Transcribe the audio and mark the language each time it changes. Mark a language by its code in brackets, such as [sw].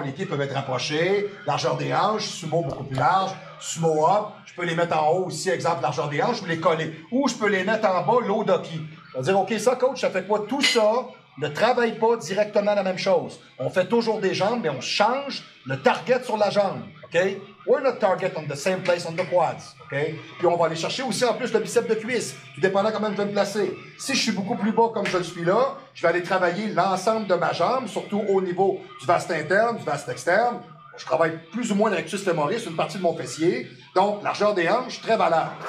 [fr] Les pieds peuvent être rapprochés, largeur des hanches, sumo beaucoup plus large, sumo up. Je peux les mettre en haut aussi, exemple, largeur des hanches, ou les coller. Ou je peux les mettre en bas, low docky. Je vais dire, OK, ça, coach, ça fait quoi? Tout ça ne travaille pas directement la même chose. On fait toujours des jambes, mais on change le target sur la jambe. OK? [en] We're not target on the same place on the quads. OK? [fr] Puis on va aller chercher aussi en plus le biceps de cuisse, tout dépendant comment je vais me placer. Si je suis beaucoup plus bas comme je le suis là, je vais aller travailler l'ensemble de ma jambe, surtout au niveau du vaste interne, du vaste externe. Je travaille plus ou moins le rectus fémoris, une partie de mon fessier. Donc, largeur des hanches, très valable.